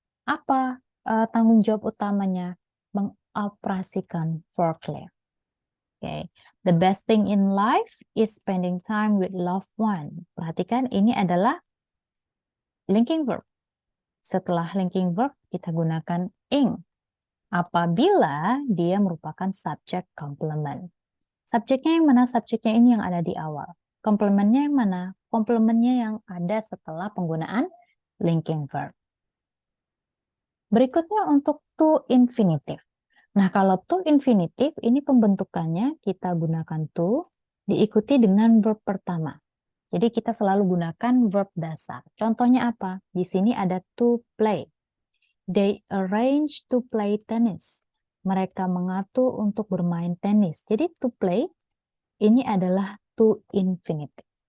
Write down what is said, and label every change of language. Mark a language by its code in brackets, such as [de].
[id] Apa tanggung jawab utamanya? Mengoperasikan forklift. Oke. [en] The best thing in life is spending time with loved one. [id] Perhatikan ini adalah linking verb. Setelah linking verb kita gunakan ing apabila dia merupakan subject complement. Subjeknya yang mana? Subjeknya ini yang ada di awal. Komplementnya yang mana? Komplementnya yang ada setelah penggunaan linking verb. Berikutnya untuk to infinitive. Nah, kalau to infinitive ini pembentukannya kita gunakan to diikuti dengan verb pertama. Jadi kita selalu gunakan verb dasar. Contohnya apa? Di sini ada to play. [en] They arrange to play tennis. [id] Mereka mengatur untuk bermain tenis. Jadi to play ini adalah to infinitive.